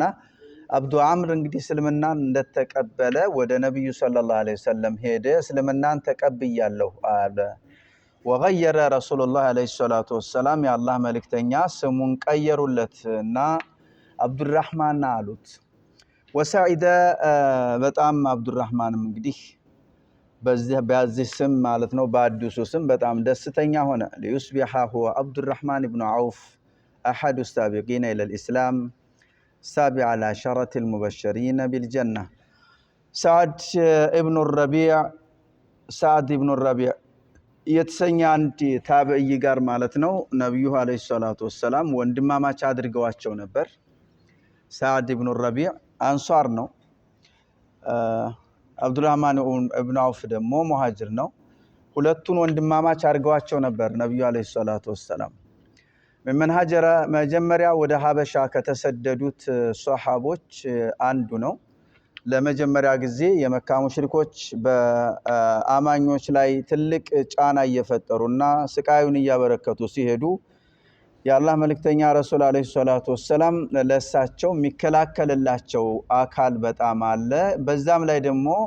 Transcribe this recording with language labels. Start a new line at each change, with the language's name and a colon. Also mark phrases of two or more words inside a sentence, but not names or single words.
Amharic: አብዱ አምር እንግዲህ እስልምናን እንደተቀበለ ወደ ነብዩ
Arabic: صلى الله عليه وسلم
Amharic: ሄደ። እስልምናን ተቀብያለሁ አለ። ወغير
Arabic: رسول الله عليه الصلاه والسلام
Amharic: የአላህ መልእክተኛ ስሙን ቀየሩለትና አብዱራህማን አሉት። ወሰዒደ በጣም አብዱራህማንም እንግዲህ በዚህ ስም ማለት ነው በአዲሱ ስም በጣም ደስተኛ ሆነ።
Arabic: ليصبح هو عبد الرحمن بن عوف احد السابقين الى الاسلام سابع العشرة المبشرين بالجنة.
Amharic: سعد ابن الربيع የተሰኘ አንድ ታቢዒ ጋር ማለት ነው ነብዩ
Arabic: عليه الصلاة والسلام
Amharic: ወንድማማች አድርገዋቸው ነበር። ሳዕድ ኢብኑ ረቢዕ አንሷር ነው። አብዱራህማን ኢብኑ አውፍ ደግሞ ሙሃጅር ነው። ሁለቱን ወንድማማች አድርገዋቸው ነበር ነብዩ አለይሂ
Arabic: الصلاة والسلام። من هاجر
Amharic: መጀመሪያ ወደ ሀበሻ ከተሰደዱት ሷሃቦች አንዱ ነው። ለመጀመሪያ ጊዜ የመካ ሙሽሪኮች በአማኞች ላይ ትልቅ ጫና እየፈጠሩና ስቃዩን እያበረከቱ ሲሄዱ የአላህ መልእክተኛ
Arabic: رسول عليه الصلاة والسلام
Amharic: ለሳቸው የሚከላከልላቸው አካል በጣም አለ። በዛም ላይ ደግሞ